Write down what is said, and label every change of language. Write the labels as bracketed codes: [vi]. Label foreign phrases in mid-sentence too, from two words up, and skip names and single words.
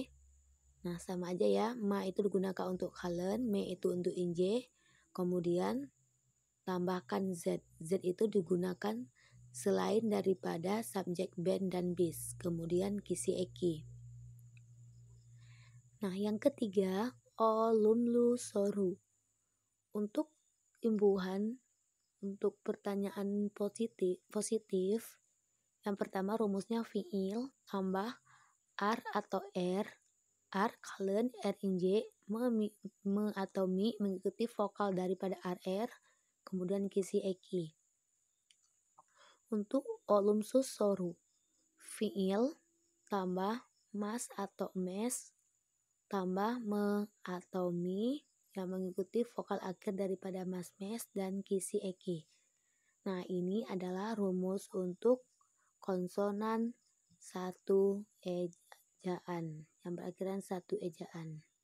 [id] Nah, sama aja ya, ma itu digunakan untuk kalen, me itu untuk inj. Kemudian tambahkan z. Z itu digunakan selain daripada subjek ben dan bis. Kemudian [tr] kisi eki. [id] Nah, yang ketiga, [tr] olumlu soru. [id] Untuk imbuhan, untuk pertanyaan positif, yang pertama rumusnya fiil tambah r atau r. R kalen r inj, me atau mi mengikuti vokal daripada rr, kemudian [tr] kisi eki. [id] Untuk [tr] olumsus soru, [id] fiil tambah mas atau mes tambah me atau mi yang mengikuti vokal akhir daripada mas mes dan [tr] kisi eki. [id] Nah, ini adalah rumus untuk konsonan satu ejaan yang berakhiran satu ejaan.